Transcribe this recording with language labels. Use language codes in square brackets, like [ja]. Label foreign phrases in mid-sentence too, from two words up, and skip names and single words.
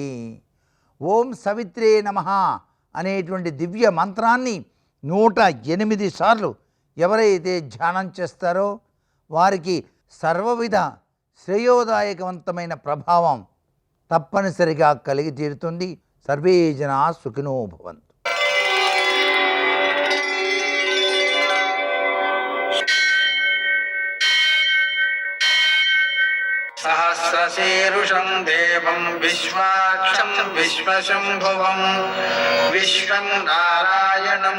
[sa] ఓం సవిత్రే నమః [te] అనేటువంటి దివ్య మంత్రాన్ని 108 సార్లు ఎవరైతే ధ్యానం చేస్తారో వారికి సర్వవిధ శ్రేయోదాయకవంతమైన ప్రభావం తప్పనిసరిగా కలిగి తీరుతుంది. [sa] సర్వే జనా సుఖినో భవంతు. सहस्रशीरुषं देवं विश्वाक्षं विश्वशम्भुवं विश्वं नारायणं